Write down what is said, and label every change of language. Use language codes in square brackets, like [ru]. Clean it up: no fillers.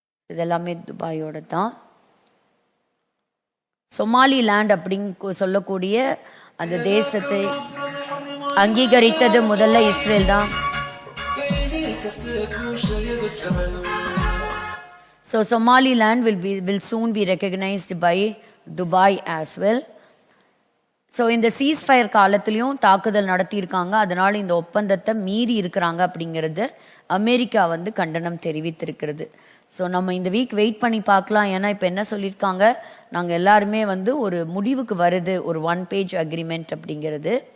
[ta] இதெல்லாமே துபாயோட தான். சொமாலிலேண்ட் அப்படின்னு சொல்லக்கூடிய அந்த தேசத்தை அங்கீகரித்தது முதல்ல இஸ்ரேல் தான். [en] So Somaliland will soon be recognized by Dubai as well. [ta] So இந்த சீஸ்ஃபயர் காலத்திலையும் தாக்குதல் நடத்தியிருக்காங்க. அதனால இந்த ஒப்பந்தத்தை மீறி இருக்கிறாங்க அப்படிங்கிறது அமெரிக்கா வந்து கண்டனம் தெரிவித்திருக்கிறது. ஸோ நம்ம இந்த வீக் வெயிட் பண்ணி பார்க்கலாம். ஏன்னா இப்போ என்ன சொல்லியிருக்காங்க, நாங்கள் எல்லாருமே வந்து ஒரு முடிவுக்கு வருது, ஒரு 1 பேஜ் அக்ரிமெண்ட் அப்படிங்கிறது.